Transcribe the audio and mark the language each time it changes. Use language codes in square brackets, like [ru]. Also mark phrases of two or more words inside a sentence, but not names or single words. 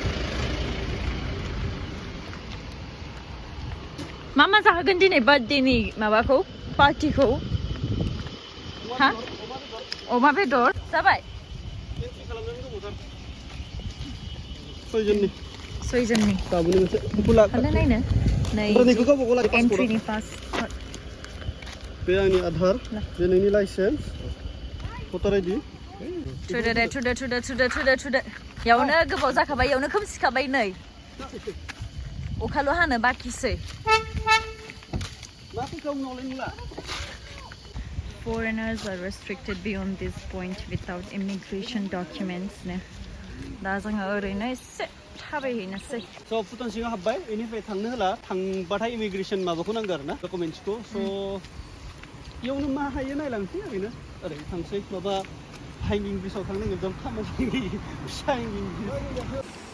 [brx] मा जाहोगोन दिनै बार्थडेनि माबाखौ पार्टिखौ हा अमा बेदर जाबाय सयजननि नायनो नै एन्ट्रिनि पास बे आंनि आधार बे नोंनि लाइसेन्स [en] voter ID [brx] थुदो यावनो गोबाव जाखाबाय यावनो खोमसिखाबाय नै अखाल' हानो बाखिसै [en] Foreigners are restricted beyond this point without immigration documents [brx] नो दा जोङो ओरैनो एसे थाबायहैनोसै स' भुटान सिङाव हाबबाय बेनिफ्राय थांनो होला थांबाथाय इमिग्रेसन माबाखौ नांगौ आरोना डकुमेन्ट्सखौ स' इयावनो मा हायो नायलांसै ओरै थांसै माबा हाइंगिं ब्रिजआव थांनो एकदम खामानि फिसा हाइंगिं ब्रिज